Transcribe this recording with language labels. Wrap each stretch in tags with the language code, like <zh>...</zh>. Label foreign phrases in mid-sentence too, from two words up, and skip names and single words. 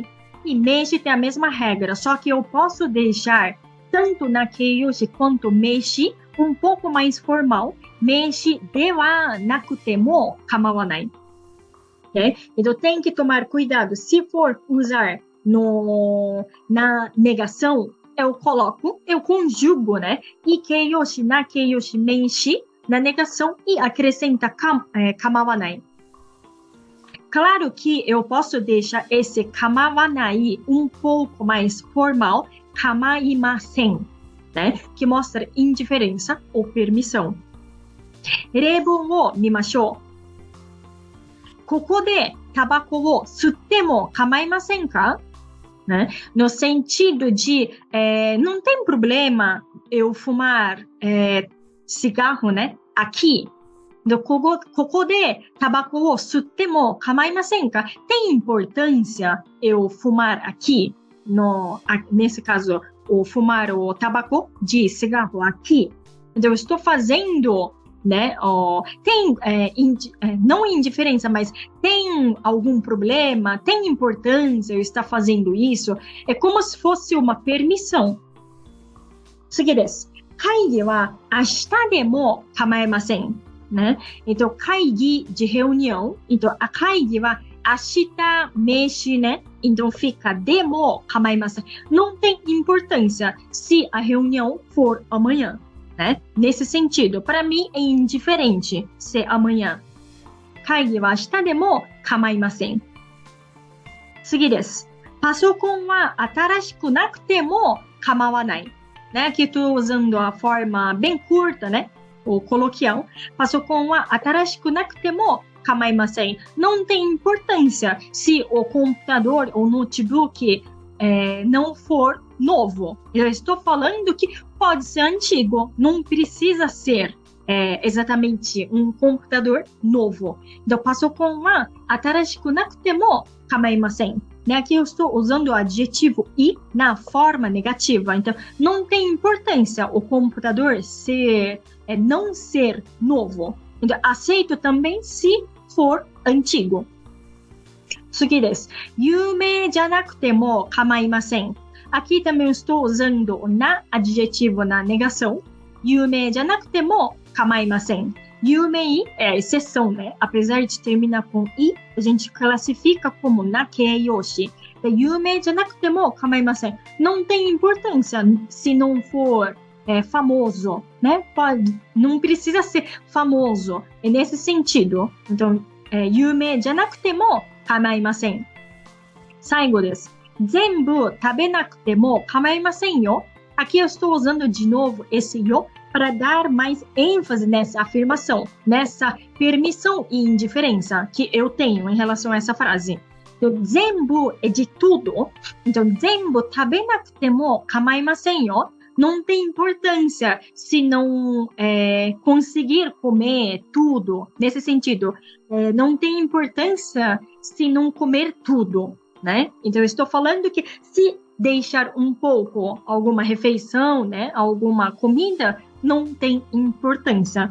<pt>E meishi tem a mesma regra, só que eu posso deixar tanto</pt> <ja>な形容詞</ja> <pt>quanto meishi um pouco mais formal.</pt> <ja>名詞ではなくても構わない.</ja> <pt>Okay? Então tem que tomar cuidado. Se for usar na negação, eu conjugo, né?</pt> <ja>い形容詞、な形容詞、名詞</ja> <pt>na negação e acrescenta kamawanai. Claro que eu posso deixar esse kamawanai um pouco mais formal, kamaimasen, né? Que mostra indiferença ou permissão.</pt> <ja>例文を見ましょう。ここでタバコを吸っても構いませんか?</ja> <pt>Né? No sentido de, não tem problema eu fumar cigarro, né? Aqui.</pt> <ja>ここでタバコを吸っても構いませんか?</ja> <pt>Tem importância eu fumar aqui? Nesse caso, fumar o tabaco de cigarro aqui. Então, eu estou fazendo, né? Tem, não indiferença, mas tem algum problema, tem importância eu estar fazendo isso. É como se fosse uma permissão.</pt> <ja>次です。会議は明日でも構いません。Né?</ja> <pt>Então, 会議 de reunião. Então, a</pt> <ja>会議は明日,</ja> <pt>meshi, né? Então fica</pt> <ja>でも構いません.</ja> <pt>Não tem importância se a reunião for amanhã, né? Nesse sentido, para mim é indiferente se amanhã.</pt> <ja>会議は明日でも構いません。次です。パソコンは新しくなくても構わない。Né?</ja> <pt>Aqui estou usando a forma bem curta, né? Ou coloquial.</pt> <ja>パソコンは新しくなくても構いません。</ja> <pt>Não tem importância se o computador ou notebook não for novo. Eu estou falando que pode ser antigo, não precisa ser exatamente um computador novo. Então,</pt> <ja>パソコンは新しくなくても構いません。Né?</ja> <pt>Aqui eu estou usando o adjetivo e na forma negativa. Então, não tem importância o computador não ser novo. Então, aceito também se for antigo.</pt> <ja>次です。有名じゃなくても構いません。</ja> <pt>Aqui também eu estou usando na adjetivo na negação.</pt> <ja>有名じゃなくても構いません。</ja> <pt>有名 é a exceção, né? Apesar de terminar com i, a gente classifica como</pt> <ja>な形容詞. 有名じゃなくても構いません。</ja> <pt>Não tem importância se não for famoso, né? Não precisa ser famoso. É nesse sentido. Então,</pt> <ja>有名じゃなくても構いません。最後です。全部食べなくても構いませんよ。</ja> <pt>Aqui eu estou usando de novo esse yo para dar mais ênfase nessa afirmação, nessa permissão e indiferença que eu tenho em relação a essa frase. Então, 全部 é de tudo. Então,</pt> <ja>全部食べなくても構いませんよ。</ja> <pt>Não tem importância se não conseguir comer tudo. Nesse sentido, não tem importância se não comer tudo, né? Então, eu estou falando que se deixar um pouco alguma refeição, né, alguma comida, não tem importância.</pt>